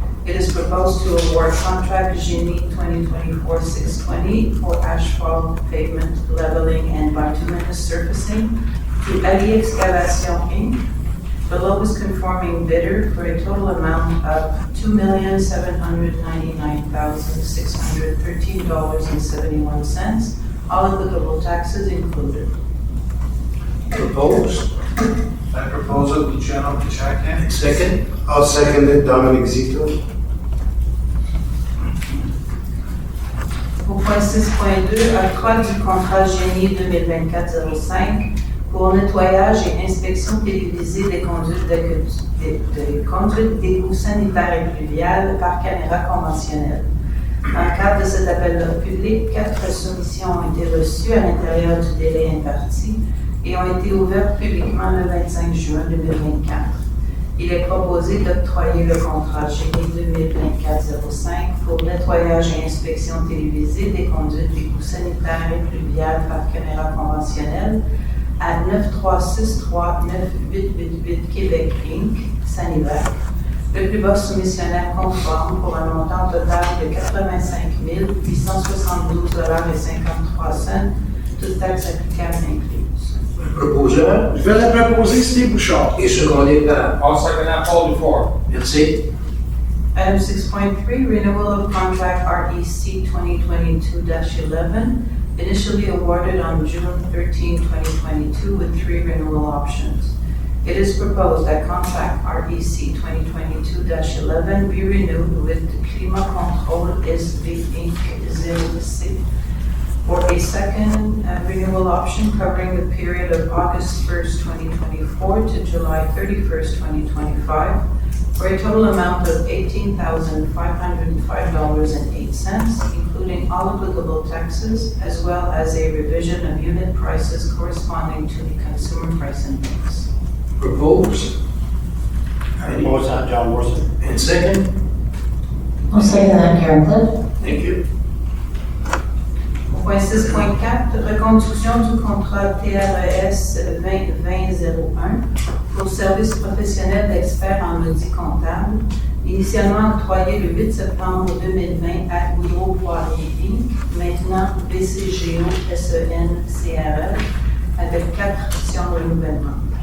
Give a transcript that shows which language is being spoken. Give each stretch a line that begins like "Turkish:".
English: It is proposed to award contract Génie 2024-620 for asphalt pavement leveling and bituminous surfacing to Ali Excavation Inc., the lowest conforming bidder, for a total amount of $2,799,613.71, all applicable taxes included. Propose. That proposal, Luciano Picciacchia. Second. I'll second it, Dominic Zito.
French: Au point 6.2, octroi du contrat Génie 2024-05 pour pour nettoyage et inspection télévisée des conduites d'égouts sanitaires et pluviales par caméra conventionnelle. Dans le cadre de cet appel d'offres public, 4 soumissions ont été reçues à l'intérieur du délai imparti et ont été ouvertes publiquement le 25 juin 2024. Il est proposé d'octroyer le contrat juillet 2024-05 pour nettoyage et inspection télévisée des conduites d'égouts sanitaires et pluviales par caméra conventionnelle à 9363-9888 Québec Inc., Sanivac, le plus bas soumissionnaire conforme pour un montant total de 85 872,53 $, toutes taxes applicables incluses. Le proposeur Je vais la proposer, Steve Bouchard. est secondé par.
English: I'll second that, Paul Dufaur.
French: Merci.
English: Item 6.3, renewal of contract REC 2022-11, initially awarded on June 13, 2022 with 3 renewal options. It is proposed that contract REC 2022-11 be renewed with Climat Control SV Inc. 0C for a second renewal option covering the period of August 1st, 2024 to July 31st, 2025 for a total amount of $18,505.08, including all applicable taxes, as well as a revision of unit prices corresponding to the consumer price index. Propose. I propose that, John Morrison. And second. I'll second that, Karen Cliff. Thank you.
French: Au point 6.4, reconduction du contrat TRES 2020-01 pour service professionnel d'experts en audit comptable, initialement octroyé le 8 septembre 2020 à Goudreau Poirier Inc., maintenant BCGO SEN CRL, avec 4 options de renouvellement.